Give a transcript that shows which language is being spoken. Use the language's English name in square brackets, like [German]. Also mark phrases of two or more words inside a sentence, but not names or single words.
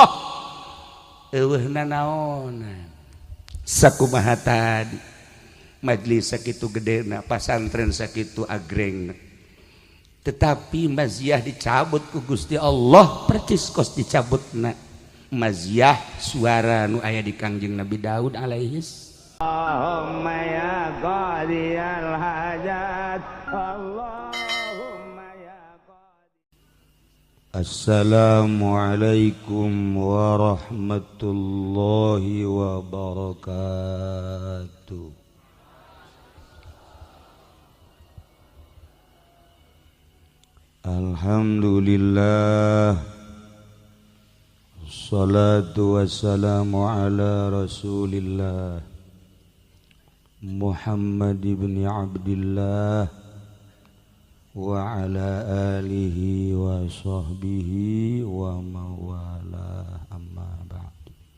[Sundanese] Eueuhna naonan sakumaha tadi majelis sakitu gedena, pasantren sakitu agrengna, tetapi maziah dicabut ku Gusti Allah percis kos dicabutna maziah suara nu aya di Kangjeng Nabi Daud alaihis. [Arabic] اللهم يا قاضي الحاجات, اللهم يا قاضي. السلام عليكم ورحمة الله وبركاته. الحمد لله، الصلاة والسلام على رسول الله محمد بن عبد الله وعلى آله وصحبه ومن والاه، أما بعد.